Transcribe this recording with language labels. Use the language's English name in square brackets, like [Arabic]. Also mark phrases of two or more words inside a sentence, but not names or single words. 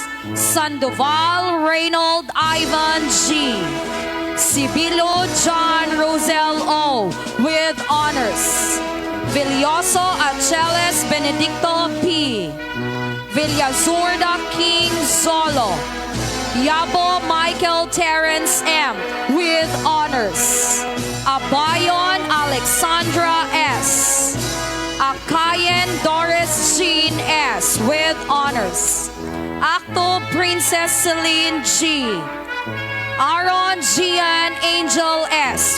[English] Sandoval Reynold Ivan G. Sibilo John Rosel O. with honors. Villoso Acheles Benedicto P. Villazurda King Zolo. Yabo Michael Terrence M. with honors. Abayon Alexandra S. Akayen Doris Jean S. with honors. Acto Princess Celine G. Aaron Gian Angel S.